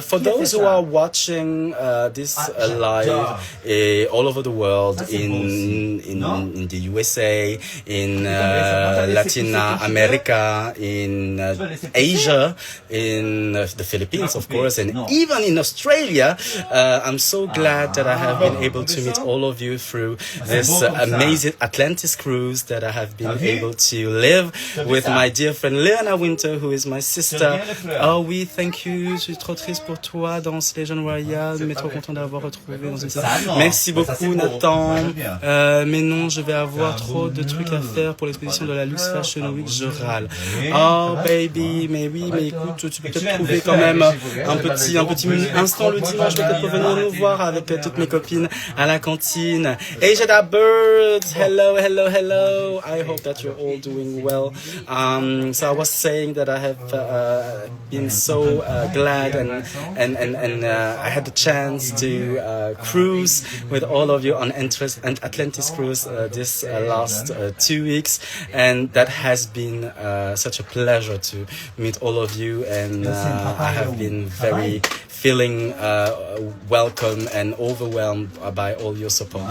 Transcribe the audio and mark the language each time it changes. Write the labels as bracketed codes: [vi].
[en] For those who are watching this live all over the world, in the USA, in Latin America, in Asia, in the Philippines of course, and even in Australia, I'm so glad that I have been able to meet all of you through this amazing Atlantis cruise that I have been able to live with my dear friend Léona Winter, who is my sister. Oh oui, thank you. [fr] Je suis trop triste pour toi dans ce Legion Royal, mais trop content d'avoir retrouvé dans une salle. Merci beaucoup Nathan. Mais non, je vais avoir trop de trucs à faire pour l'exposition de la Luxe Fashion Week. Je râle. Oh baby, mais oui, mais écoute, tu peux peut-être trouver quand même un petit instant le dimanche, peut-être pour venir nous voir avec toutes mes copines à la cantine. Asia Dabber, [en] birds. Hello, hello, hello. I hope that you're all doing well. So I was saying that I have been so glad and I had the chance to cruise with all of you on Atlantis Cruise this last 2 weeks, and that has been such a pleasure to meet all of you, and I have been very feeling welcome and overwhelmed by all your support.